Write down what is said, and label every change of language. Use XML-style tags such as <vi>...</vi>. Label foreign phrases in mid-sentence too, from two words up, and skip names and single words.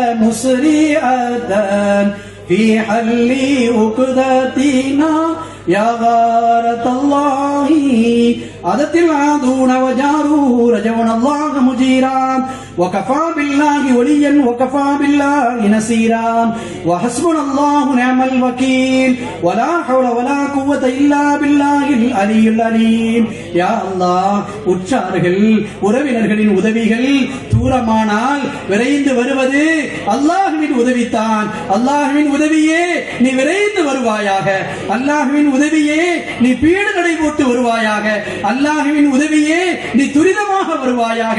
<ar>مسرعة في حل عقدتنا يا غارة الله عدت العادون وجاروا رجونا الله مجيرا وكفى بالله وليا وكفى بالله نصيرا وحسبنا الله نعم الوكيل ولا حول ولا قوة إلا بالله العلي العليم يا الله</ar> <ta>உற்றார்கள் உறவினர்களின் உதவிகள் தூரமானால் விரைந்து வருவது அல்லாஹ்வின் உதவித்தான். அல்லாஹ்வின் உதவியே நீ விரைந்து வருவாயாக. அல்லாஹ்வின் உதவியே நீ பீடு நடை போட்டு வருவாயாக. அல்லாஹ்வின் உதவியே நீ துரிதமாக வருவாயாக.</ta>